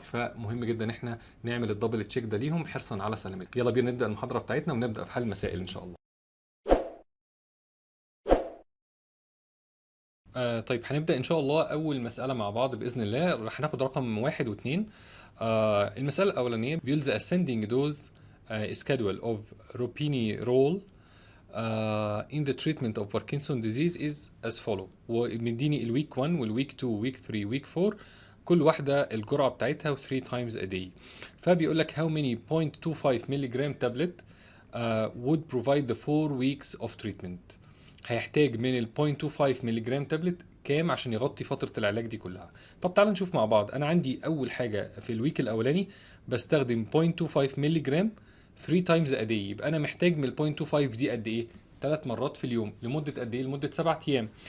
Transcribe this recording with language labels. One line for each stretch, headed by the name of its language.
Arabic: فمهم جدا احنا نعمل الدبل تشيك ده ليهم حرصا على سلامتهم. يلا بينا نبدا المحاضره بتاعتنا ونبدا في حل المسائل ان شاء الله. طيب هنبدأ إن شاء الله أول مسألة مع بعض بإذن الله. راح ناخد رقم واحد واثنين. المسألة الأولانية بيقول
English: the ascending dose schedule of ropinirole in the treatment of Parkinson disease is as follow.
Arabic: ومديني الويك 1 والويك 2 ويك 3 ويك 4، كل واحدة الجرعة بتاعتها و
English: 3 times a day.
Arabic: فبيقول لك
English: how many 0.25 milligram tablet would provide the 4 weeks of treatment.
Arabic: هيحتاج من ال 0.25 مللي جرام تابلت كام عشان يغطي فترة العلاج دي كلها؟ طب تعال نشوف مع بعض. أنا عندي أول حاجة في الويك الأولاني بستخدم 0.25 مللي جرام 3 تايمز a day، يبقى أنا محتاج من ال 0.25 دي قد إيه؟ 3 مرات في اليوم لمدة قد إيه؟ لمدة 7 أيام.